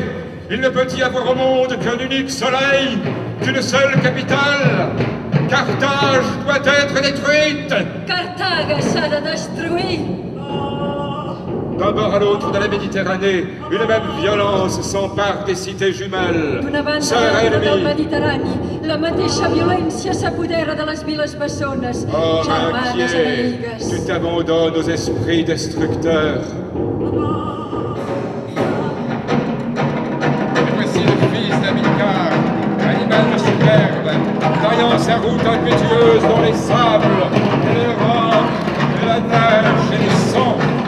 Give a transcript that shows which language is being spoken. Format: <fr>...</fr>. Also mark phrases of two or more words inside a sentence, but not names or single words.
<fr>Il ne peut y avoir au monde qu'un unique soleil, qu'une seule capitale. Carthage doit être détruite.</fr> <ca>Carthage s'ha de destruir.</ca> <fr>D'un bord à l'autre de la Méditerranée, une même violence s'empare des cités jumelles.</fr> <ca>D'una banda</ca> <fr>Sœurs</fr> <ca>a l'altra del</ca> <fr>ennemies.</fr> <ca>Mediterrani, la mateixa violència s'apodera de les viles bessones.</ca> <fr>Homme</fr> <ca>Germanes</ca> <fr>inquiet,</fr> <ca>enemigues.</ca> <fr>tu t'abandonnes aux esprits destructeurs. Et voici le fils d'Amilcar, animal superbe, taillant sa route impétueuse dans les sables, et les rocs, et la neige et les sangs.</fr>